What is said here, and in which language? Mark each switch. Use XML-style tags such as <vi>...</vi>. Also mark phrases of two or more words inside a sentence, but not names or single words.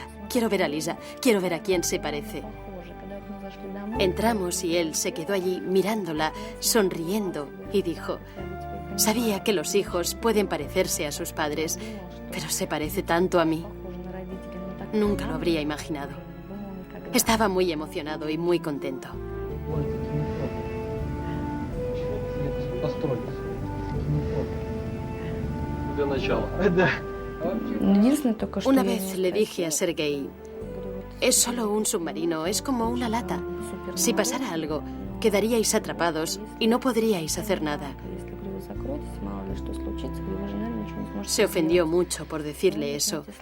<es>Quiero ver a Lisa, quiero ver a quién se parece. Entramos y él se quedó allí mirándola, sonriendo, y dijo: sabía que los hijos pueden parecerse a sus padres, pero se parece tanto a mí. Nunca lo habría imaginado. Estaba muy emocionado y muy contento.</es> <ru>Для начала. Да.</ru> <es>Una vez le dije a Sergei, es solo un submarino, es como una lata. Si pasara algo, quedaríais atrapados y no podríais hacer nada. Se ofendió mucho por decirle eso.</es>